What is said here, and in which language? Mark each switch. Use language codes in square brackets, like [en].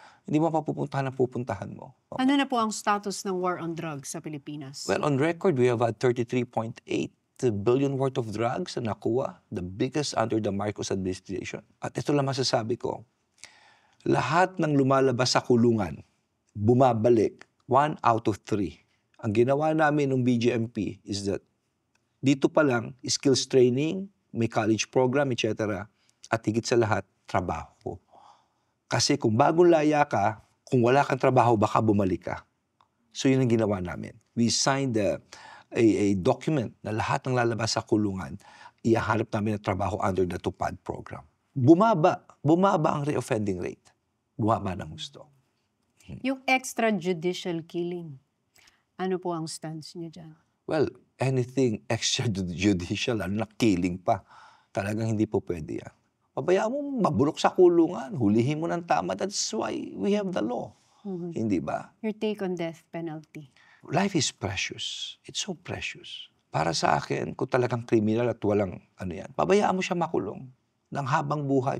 [tl] Hindi mo papupuntahan ang pupuntahan mo. Ano na po ang status ng war on drugs sa Pilipinas? [en] Well, on record, we have had 33.8 billion worth of drugs [tl] na nakuha, [en] the biggest under the Marcos administration. [tl] At ito lang masasabi ko, lahat ng lumalabas sa kulungan, bumabalik, 1 out of 3. Ang ginawa namin ng BGMP [en] is that [tl] dito pa lang, [en] skills training, [tl] may college program, etc. At higit sa lahat, trabaho. Kasi kung bagong laya ka, kung wala kang trabaho, baka bumalik ka. So yun ang ginawa namin. [en] We signed a document [tl] na lahat ng lalabas sa kulungan, ihahanap namin ng trabaho under the TUPAD program. Bumaba ang reoffending rate. Bumaba ng gusto. Yung extrajudicial killing, ano po ang stance niyo dyan? [en] Well, anything extrajudicial, [tl] na killing pa, talagang hindi po pwede yan. Pabayaan mo mabulok sa kulungan, hulihin mo ng tama. [en] That's why we have the law. Mhm. [tl] Hindi ba? [en] Your take on death penalty? Life is precious. It's so precious. [tl] Para sa akin, kung talagang kriminal at walang pabayaan mo siya makulong ng habang buhay.